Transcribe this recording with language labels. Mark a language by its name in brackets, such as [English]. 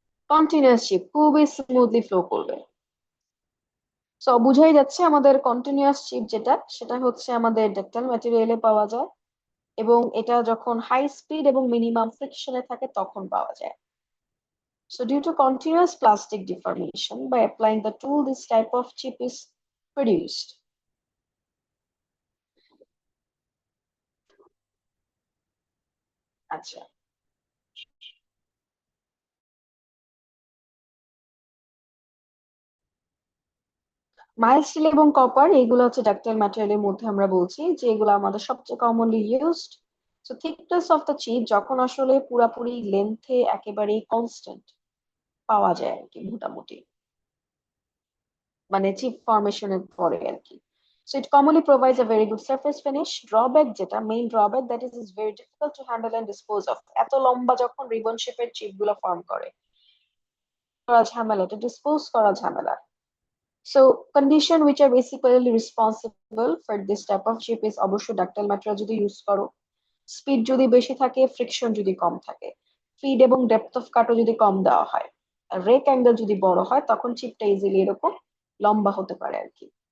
[Bangla] Continuous chip খুবই smoothly flow করবে। So বুঝাই যাচ্ছে আমাদের কন্টিনিউয়াস চিপ যেটা, সেটা হচ্ছে আমাদের ডাকটাইল ম্যাটেরিয়ালে পাওয়া যায়, এবং এটা যখন হাই স্পিড এবং মিনিমাম ফ্রিকশনে থাকে তখন পাওয়া যায়। [English] So due to continuous plastic deformation, by applying the tool, this type of chip is produced. [Bangla] আচ্ছা, মাইল্ড স্টিল এবং কপার এগুলো হচ্ছে ডাকটাইল ম্যাটেরিয়ালের মধ্যে আমরা বলছি যে এগুলো আমাদের সবচেয়ে commonly used. So thickness of the chip যখন আসলে পুরাপুরি লেন্থে একেবারে কনস্ট্যান্ট পাওয়া যায় আর কি, মোটামুটি মানে চিপ ফরমেশনের পরে আর কি। [English] So it commonly provides a very good surface finish. Drawback [Bangla] যেটা main [English] Drawback, that is is very difficult to handle and dispose of. [Bangla] এত লম্বা যখন রিবন শেপের চিপ গুলো ফর্ম করে, করা ঝামেলা, এটা ডিসপোজ করা ঝামেলা। [English] So condition which are basically responsible for this type of chip is [Bangla] অবশ্যই ডাক্টাইল ম্যাটেরিয়াল যদি ইউজ করো, স্পিড যদি বেশি থাকে, ফ্রিকশন যদি কম থাকে, ফিড এবং ডেপথ অফ কাটও যদি কম দেওয়া হয়, আর রেক অ্যাঙ্গেল যদি বড় হয়, তখন চিপটা ইজিলি এরকম লম্বা হতে পারে আর কি।